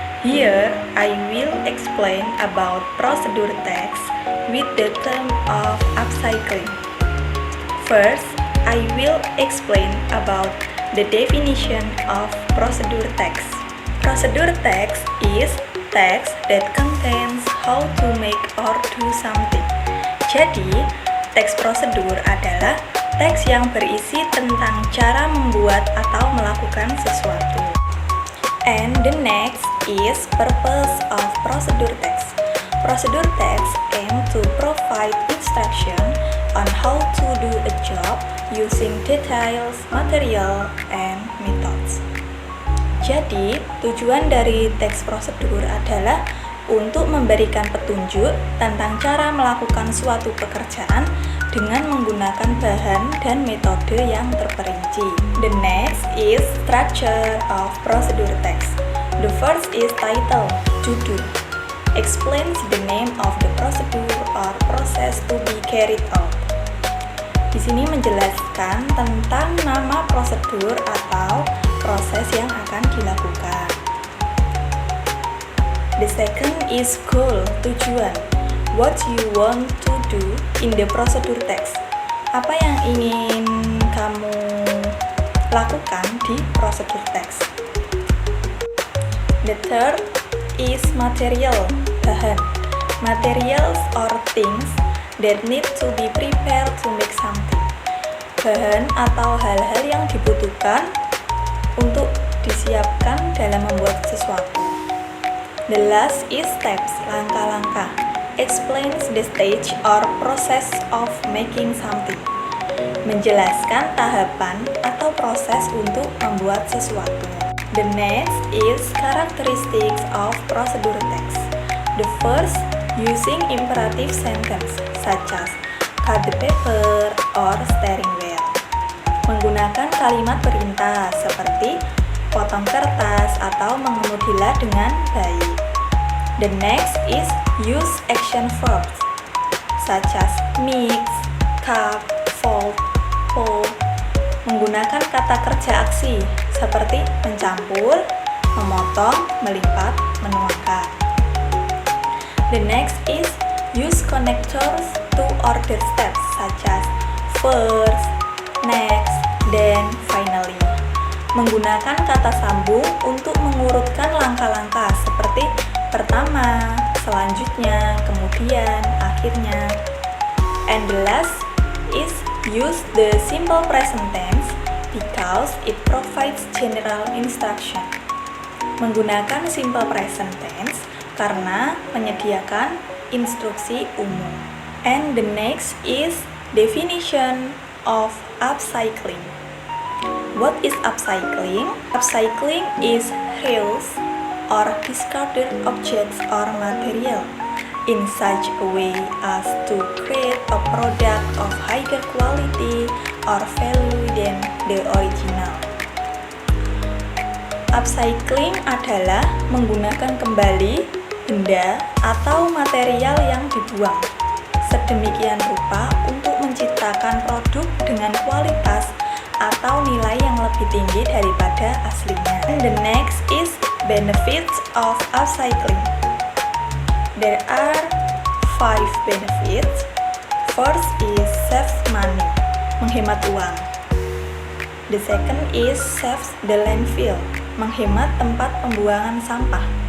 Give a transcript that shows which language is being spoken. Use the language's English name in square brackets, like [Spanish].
[English] Here I will explain about procedure text with the term of upcycling. First, I will explain about the definition of procedure text. Procedure text is text that contains how to make or do something. [Indonesian] Jadi, teks prosedur adalah teks yang berisi tentang cara membuat atau melakukan sesuatu. [English] And the next is purpose of procedure text. Procedure text aim to provide instruction on how to do a job using details, material, and methods. [Indonesian] Jadi, tujuan dari teks prosedur adalah untuk memberikan petunjuk tentang cara melakukan suatu pekerjaan dengan menggunakan bahan dan metode yang terperinci. [English] The next is structure of procedure text. The first is title, [Indonesian] judul, [English] explains the name of the procedure or process to be carried out. [Indonesian] Di sini menjelaskan tentang nama prosedur atau proses yang akan dilakukan. [English] The second is goal, [Indonesian] tujuan. [English] What you want to do in the procedure text. [Indonesian] Apa yang ingin kamu lakukan di procedure text. [English] The third is material, [Indonesian] bahan. [English] Materials or things that need to be prepared to make something. [Indonesian] Bahan atau hal-hal yang dibutuhkan untuk disiapkan dalam membuat sesuatu. [English] The last is steps, [Indonesian] langkah-langkah. [English] Explains the stage or process of making something. [Indonesian] Menjelaskan tahapan atau proses untuk membuat sesuatu. [English] The next is characteristics of procedure text. The first, using imperative sentence such as cut the paper or steering wheel. [Indonesian] Menggunakan kalimat perintah seperti potong kertas atau mengemudilah dengan baik. [English] The next is use action verbs such as mix, cut, fold, pull. [Indonesian] Menggunakan kata kerja aksi seperti mencampur, memotong, melipat, menuangkan. [English] The next is use connectors to order steps such as first, next, then, finally. [Indonesian] Menggunakan kata sambung untuk mengurutkan langkah-langkah seperti pertama, selanjutnya, kemudian, akhirnya. [English] And the last is use the simple present tense because it provides general instruction. [Indonesian] Menggunakan simple present tense karena menyediakan instruksi umum. [English] And the next is definition of upcycling. What is upcycling? Upcycling is reuse or discarded objects or material in such a way as to create a product of higher quality or value than the original. [Indonesian] Upcycling adalah menggunakan kembali benda atau material yang dibuang sedemikian rupa untuk menciptakan produk dengan kualitas atau nilai yang lebih tinggi daripada aslinya. [English] And the next is benefits of upcycling. There are 5 benefits. First is saves money, [Indonesian] menghemat uang. [English] The second is saves the landfill, [Indonesian] menghemat tempat pembuangan sampah.